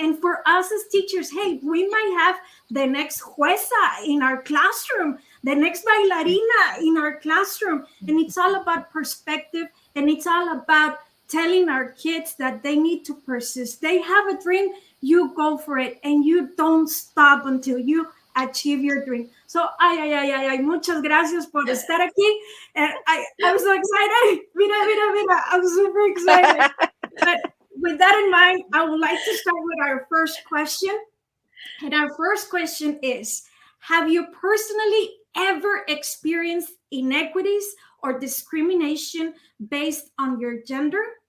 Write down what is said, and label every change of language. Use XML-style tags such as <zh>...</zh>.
<en>And for us as teachers, hey, we might have the next jueza in our classroom, the next bailarina in our classroom. And it's all about perspective. And it's all about telling our kids that they need to persist. They have a dream, you go for it. And you don't stop until you achieve your dream.</en> <es>So, muchas gracias por estar aquí.</es> <en>And I'm so excited. Mira, I'm super excited. But with that in mind, I would like to start with our first question. And our first question is, have you personally ever experienced inequities or discrimination based on your gender?</en>